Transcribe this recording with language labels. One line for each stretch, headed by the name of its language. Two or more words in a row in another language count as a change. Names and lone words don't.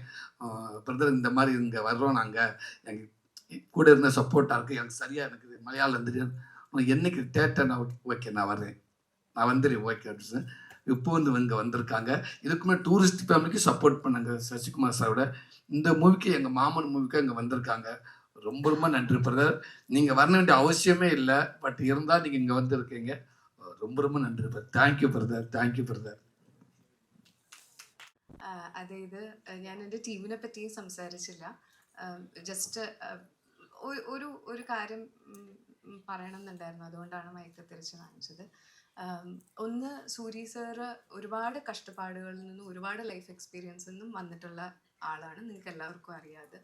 Tamil: பிரதர் இந்த மாதிரி இங்கே வர்றோம், நாங்கள் எங்கள் கூட இருந்த சப்போர்ட்டாக இருக்குது, எனக்கு சரியாக எனக்கு மலையாளம் தெரியும், என்னைக்கு தேட்டர் நான் ஓகே நான் வர்றேன், நான் வந்துடுறேன் ஓகே அப்படின்னு இப்போ இங்கே வந்திருக்காங்க. இதுக்குமே டூரிஸ்ட் ஃபேமிலிக்கு சப்போர்ட் பண்ணாங்க சசிகுமார் சாரோட. இந்த மூவிக்கு எங்கள் மாமன் மூவிக்கு இங்கே வந்திருக்காங்க. ரொம்ப நன்றி பிரதர். நீங்கள் வர வேண்டிய அவசியமே இல்லை, பட் இருந்தால் நீங்கள் இங்கே வந்திருக்கீங்க, ரொம்ப ரொம்ப நன்றி
English: thank you brother.
Malayalam: അതായത് ഞാൻ എൻ്റെ ടീമിനെ പറ്റിയും സംസാരിച്ചില്ല. ജസ്റ്റ് ഒരു കാര്യം പറയണം എന്നുണ്ടായിരുന്നു, അതുകൊണ്ടാണ് മയക്ക തിരിച്ച് വാങ്ങിച്ചത്. ഒന്ന്, സൂരി സാറ് ഒരുപാട് കഷ്ടപ്പാടുകളിൽ നിന്നും ഒരുപാട്
English: life experience
Malayalam: നിന്നും വന്നിട്ടുള്ള ആളാണ്, നിങ്ങൾക്ക് എല്ലാവർക്കും അറിയാതെ.